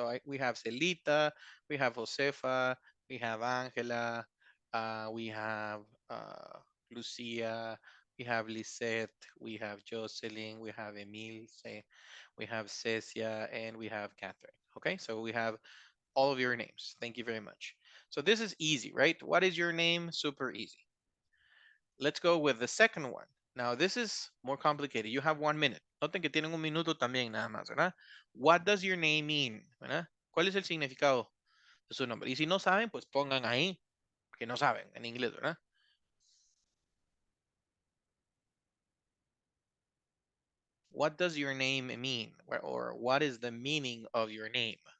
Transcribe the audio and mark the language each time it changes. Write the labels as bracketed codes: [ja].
[en] We have Celita, we have Josefa, we have Angela, we have Lucia, we have Lisette, we have Jocelyn, we have Emilce, we have Cecia, and we have Catherine. Okay, so we have all of your names. Thank you very much. So this is easy, right? What is your name? Super easy. Let's go with the second one. Now, this is more complicated. You have 1 minute. [es] Noten que tienen un minuto también, nada más, ¿verdad? [en] What does your name mean? [es] ¿Verdad? ¿Cuál es el significado de su nombre? Y si no saben, pues pongan ahí que no saben en inglés, ¿verdad? [en] What does your name mean? Or what is the meaning of your name?